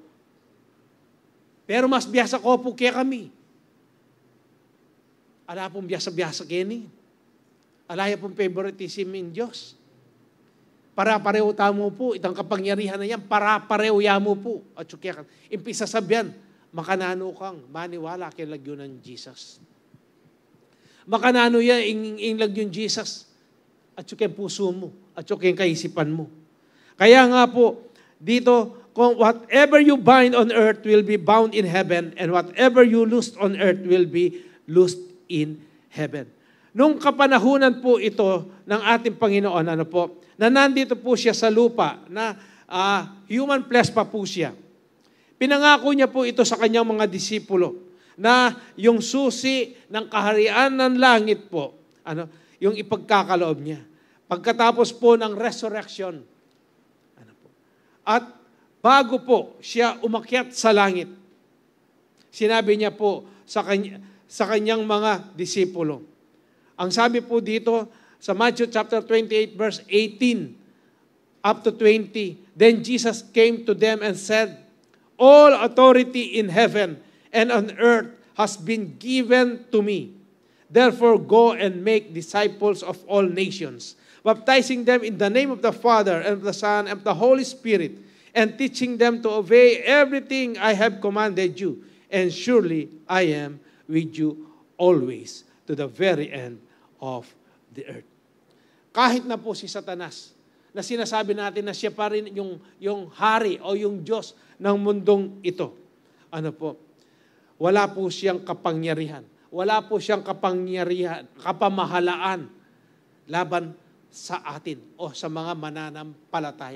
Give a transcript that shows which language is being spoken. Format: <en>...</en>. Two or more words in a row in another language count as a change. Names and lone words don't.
<pam>Pero mas biyasa ko po kaya kami. Ala pong biyasa-biyasa kini. Alaya pong favoritism in Diyos. Para-pareho tamo po. Itang kapangyarihan na yan, para-pareho yamo po. At kaya impisa sabihan, makanano kang maniwala kay lagyo ng Jesus. Makanano yan, in lagyo ng Jesus. At kaya puso mo. At kaya kaisipan mo.</pam> <tl>Kaya nga po, dito, kung</tl> <en>whatever you bind on earth will be bound in heaven, and whatever you loose on earth will be loosed in heaven.</en> <tl>Nung kapanahunan po ito ng ating Panginoon, na nandito po siya sa lupa, na</tl> <en>human flesh</en> <tl>pa po siya. Pinangako niya po ito sa kanyang mga disipulo, na yung susi ng kaharian ng langit po, yung ipagkakaloob niya. Pagkatapos po ng resurrection, at bago po siya umakyat sa langit, sinabi niya po sa kanyang mga disipulo. Ang sabi po dito sa</tl> <en>Matthew chapter 28 verse 18 up to 20, then Jesus came to them and said, all authority in heaven and on earth has been given to me. Therefore go and make disciples of all nations, baptizing them in the name of the Father and of the Son and of the Holy Spirit, and teaching them to obey everything I have commanded you. And surely I am with you always to the very end of the earth.</en> <tl>Kahit na po si Satanas, na sinasabi natin na siya pa rin yung hari o yung Diyos ng mundong ito. Wala po siyang kapangyarihan. Wala po siyang kapamahalaan laban sa atin o sa mga mananampalataya.</tl>